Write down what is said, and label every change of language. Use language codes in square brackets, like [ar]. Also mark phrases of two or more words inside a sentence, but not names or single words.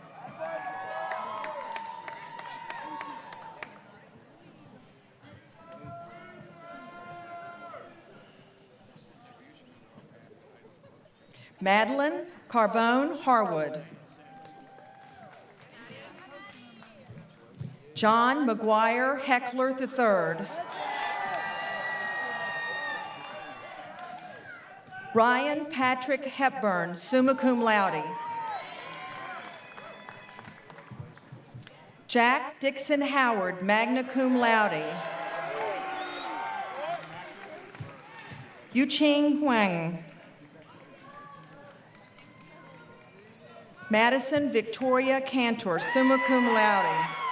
[en] Madeline Carbone Harwood. John McGuire Heckler III. Ryan Patrick Hepburn, [la] summa cum laude. [en] Jack Dixon Howard, [la] magna cum laude. [en] Yuching Huang. Madison Victoria Cantor, [la] summa cum laude.